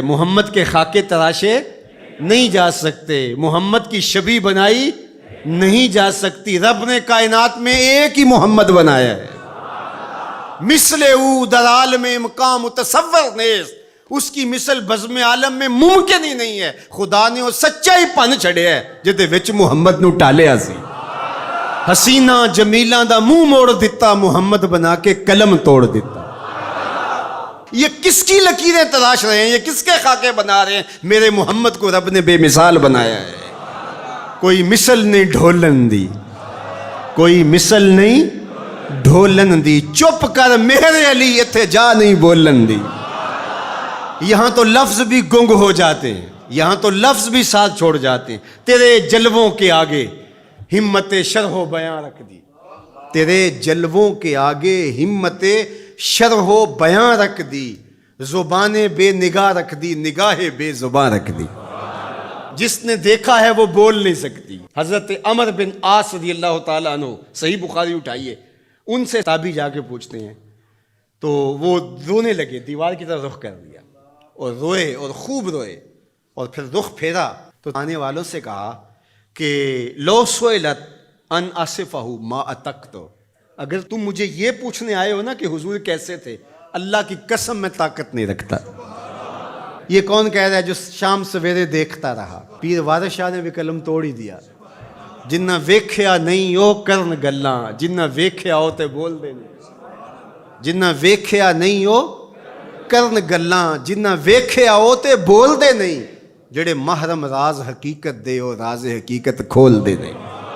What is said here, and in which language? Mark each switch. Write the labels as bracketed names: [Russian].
[Urdu] محمد کے خاکے تراشے نہیں جا سکتے، محمد کی شبیہ بنائی نہیں جا سکتی. رب نے کائنات میں ایک ہی محمد بنایا ہے. [Persian] مثل او در عالم مقام متصور نیست، [Urdu] اس کی مثل بزم عالم میں ممکن ہی نہیں ہے. [Punjabi] خدا نے وہ سچا ہی پن چھڑیا ہے جہدے وچ محمد نو ٹالیا سی. حسینہ جمیلاں دا منہ موڑ دیتا، محمد بنا کے قلم توڑ دیتا. [Urdu] یہ کس کی لکیریں تراش رہے ہیں؟ یہ کس کے خاکے بنا رہے ہیں؟ میرے محمد کو رب نے بے مثال بنایا ہے. [Punjabi] کوئی مثل نہیں ڈھولن دی، کوئی مثل نہیں ڈھولن دی. چپ کر میرے علی اتھے جا نہیں بولن دی. [Urdu] یہاں تو لفظ بھی گنگ ہو جاتے ہیں، یہاں تو لفظ بھی ساتھ چھوڑ جاتے ہیں. تیرے جلووں کے آگے ہمت شرح و بیان رکھ دی. تیرے جلووں کے آگے ہمت شرح و بیان رکھ دی. زبان بے نگاہ رکھ دی، نگاہ بے زبان رکھ دی. جس نے دیکھا ہے وہ بول نہیں سکتی. حضرت عمر بن عاص رضی اللہ تعالیٰ عنہ، صحیح بخاری اٹھائیے، ان سے تابعی جا کے پوچھتے ہیں تو وہ رونے لگے، دیوار کی طرف رخ کر دیا اور روئے اور خوب روئے. اور پھر رخ پھیرا تو آنے والوں سے کہا کہ [Arabic] لو سئلت ان اصفہ ما اتقت، [Urdu] اگر تم مجھے یہ پوچھنے آئے ہو نا کہ حضور کیسے تھے، اللہ کی قسم میں طاقت نہیں رکھتا. یہ کون کہہ رہا ہے جو شام سویرے دیکھتا رہا؟ پیر وارث شاہ نے بھی قلم توڑ ہی دیا. [Punjabi] جنہ ویکھیا نہیں او کرن گلاں، جنہ ویکھیا ہو تے بول دے نہیں. جنہ ویکھیا نہیں او کرن گلاں، جنہ ویکھیا ہو تے بول دے نہیں. جڑے محرم راز حقیقت دے او راز حقیقت کھول دے نہیں.